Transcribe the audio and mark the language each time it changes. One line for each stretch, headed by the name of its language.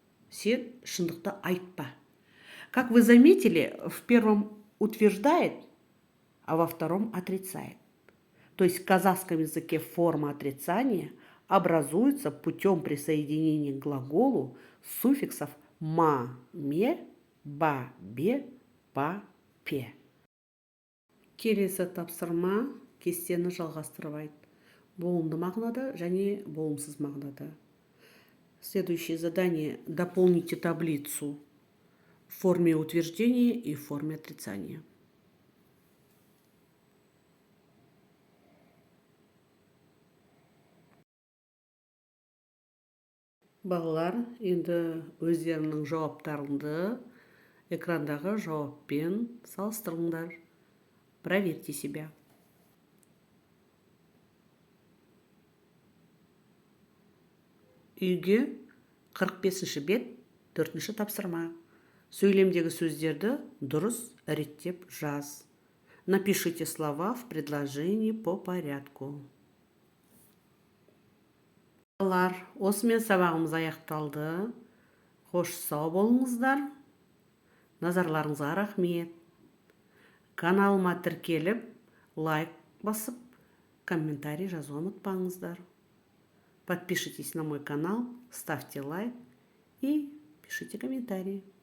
Kazakh: Сен шындықты айтпа.
Russian: Как вы заметили, в первом утверждает, а во втором отрицает. То есть в казахском языке форма отрицания образуется путем присоединения к глаголу суффиксов ма, ме, ба, бе, па, пе.
Kazakh: Келесі тапсырма кестені жалғастырып айт. Болымды мағынада және болымсыз мағынада.
Russian: Следующее задание. Дополните таблицу в форме утверждения и в форме отрицания.
Kazakh: Балалар, енді өздерінің жауаптарыңды экрандағы жауаппен салыстырыңдар.
Russian: Проверьте себя.
Kazakh: Үйге 45-ші бет 4-ші тапсырма. Сөйлемдегі сөздерді дұрыс реттеп жаз.
Russian: Напишите слова в предложении по порядку.
Kazakh: Балалар, осымен сабағымыз аяқталды. Қош сау болыңыздар. Назарларыңызға рахмет. Каналыма тіркеліп, лайк басып, комментарий жазуға ұмытпаңыздар.
Russian: Подпишитесь на мой канал, ставьте лайк и пишите комментарии.